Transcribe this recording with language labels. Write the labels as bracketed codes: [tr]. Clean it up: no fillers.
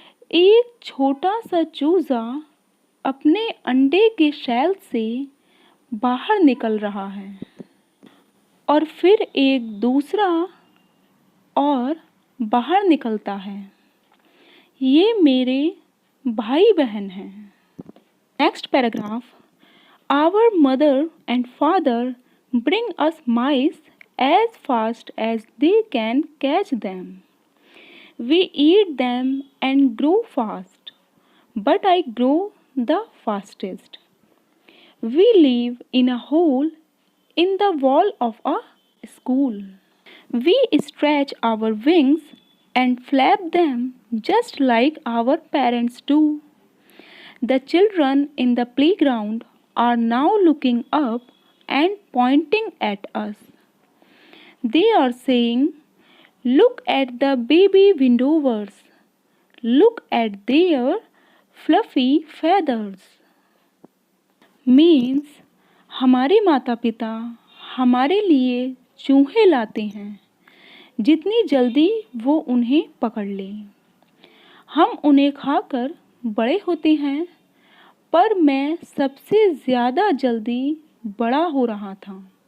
[hi] एक छोटा सा चूजा अपने अंडे के शैल से बाहर निकल रहा है, और फिर एक दूसरा और बाहर निकलता है। ये मेरे भाई बहन हैं। [en] Next paragraph. Our mother and father bring us mice as fast as they can catch them. We eat them and grow fast, but I grow the fastest. We live in a hole in the wall of a school. We stretch our wings and flap them just like our parents do. The children in the playground are now looking up and pointing at us. They are saying, "Look at the baby windowers. Look at their fluffy feathers." Means, [hi] हमारे माता पिता हमारे लिए चूहे लाते हैं, जितनी जल्दी वो उन्हें पकड़ लें। हम उन्हें खाकर बड़े होते हैं, पर मैं सबसे ज़्यादा जल्दी बड़ा हो रहा था।